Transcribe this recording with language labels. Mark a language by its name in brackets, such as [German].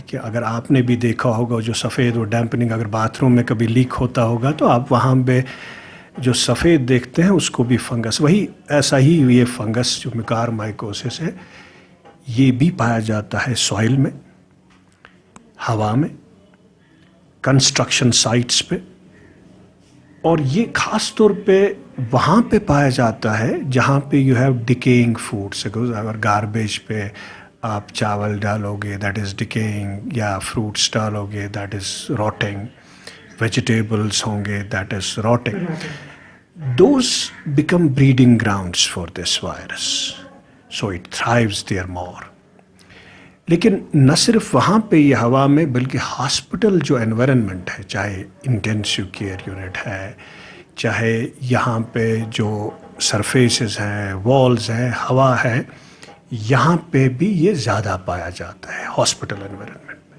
[Hindi] कि अगर आपने भी देखा होगा जो सफ़ेद और डैम्पनिंग, अगर बाथरूम में कभी लीक होता होगा तो आप वहाँ पे जो सफ़ेद देखते हैं उसको भी फंगस, वही ऐसा ही ये फंगस जो म्यूकोरमाइकोसिस है, ये भी पाया जाता है सॉइल में, हवा में, कंस्ट्रक्शन साइट्स पे, और ये ख़ास तौर पे वहाँ पे पाया जाता है जहाँ पे [English] You have decaying foods. [Hindi] अगर गार्बेज पे आप चावल डालोगे [English] that is decaying, [Hindi] या फ्रूट्स डालोगे [English] that is rotting, [Hindi] वेजिटेबल्स होंगे that is rotting. [English] those become breeding grounds for this virus, so it thrives there more. [Hindi] लेकिन न सिर्फ वहाँ पे ये हवा में, बल्कि हॉस्पिटल जो एनवायरनमेंट है, चाहे इंटेंसिव केयर यूनिट है, चाहे यहाँ पे जो सरफेसेस हैं, वॉल्स हैं, हवा है, यहाँ पे भी ये ज़्यादा पाया जाता है हॉस्पिटल एनवायरनमेंट में।